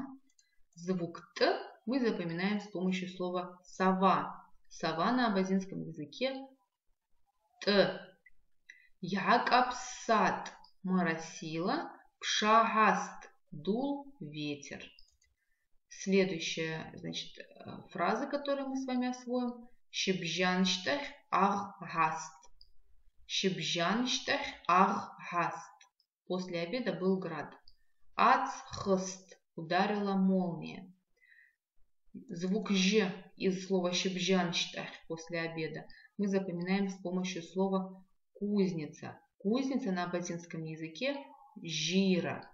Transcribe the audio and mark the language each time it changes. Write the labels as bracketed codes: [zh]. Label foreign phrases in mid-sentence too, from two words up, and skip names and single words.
[ru] Звук Т мы запоминаем с помощью слова сова. Сова на абазинском языке Т. Якапсат, моросило. Пшааст, дул ветер. Следующая, значит, фраза, которую мы с вами освоим. [abq] Щебжанштех аггаст. Щебжанштех аггаст. [ru] После обеда был град. Ацхст, ударила молния. Звук Ж из слова щебжанштех после обеда мы запоминаем с помощью слова кузница. Кузница на абазинском языке жира.